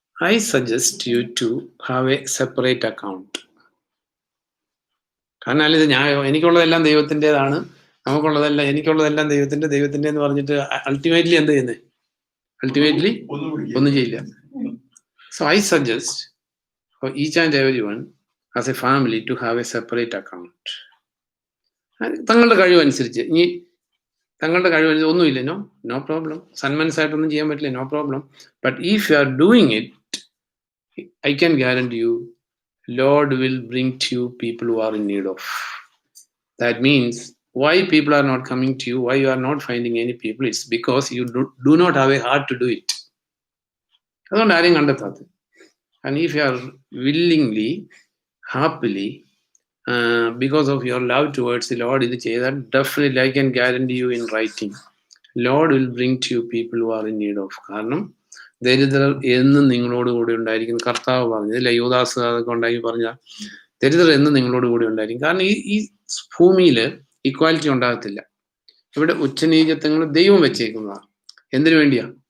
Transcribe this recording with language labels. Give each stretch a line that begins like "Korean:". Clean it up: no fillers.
English: I suggest you to have a separate account.
Malayalam: കാരണം അല്ല, ഇത് എനിക്കുള്ളതെല്ലാം ദൈവത്തിൻ്റെതാണ്, എനിക്കുള്ളതെല്ലാം ദൈവത്തിന്റെ എന്ന് പറഞ്ഞിട്ട് അൾട്ടിമേറ്റ്ലി എന്ത് ചെയ്യുന്നത്?
English: ultimately
Malayalam: ഒന്നും ചെയ്യില്ല.
English: So I suggest for each and every one as a family to have a separate account.
Malayalam: തങ്ങളുടെ കഴിവനുസരിച്ച്, ഇനി തങ്ങളുടെ കഴിവനുസരിച്ച് ഒന്നുമില്ല,
English: No problem.
Malayalam: സന്മനസ്സായിട്ടൊന്നും ചെയ്യാൻ പറ്റില്ല,
English: No problem. But if you are doing it, I can guarantee you, Lord will bring to you people who are in need of. That means why people are not coming to you, why you are not finding any people, it's because you do not have a heart to do it.
Malayalam: അതുകൊണ്ട് ആരെയും കണ്ടെത്താത്തത്.
English: And if you are willingly, happily, because of your love towards the Lord,
Malayalam: ഇത് ചെയ്താൽ
English: definitely I can guarantee you in writing, Lord will bring to you people who are in need of.
Malayalam: കാരണം ദരിദ്രർ എന്നും നിങ്ങളോട് കൂടി ഉണ്ടായിരിക്കും. കർത്താവ് പറഞ്ഞു, ഇല്ല യൂദാസ് അതൊക്കെ ഉണ്ടാക്കി പറഞ്ഞ ദരിദ്രർ എന്നും നിങ്ങളോട് കൂടി ഉണ്ടായിരിക്കും. കാരണം ഈ ഭൂമിയിൽ ഇക്വാലിറ്റി ഉണ്ടാകത്തില്ല. ഇവിടെ ഉച്ചനീചത്വങ്ങൾ ദൈവം വെച്ചേക്കുന്നതാണ്. എന്തിനു വേണ്ടിയാ?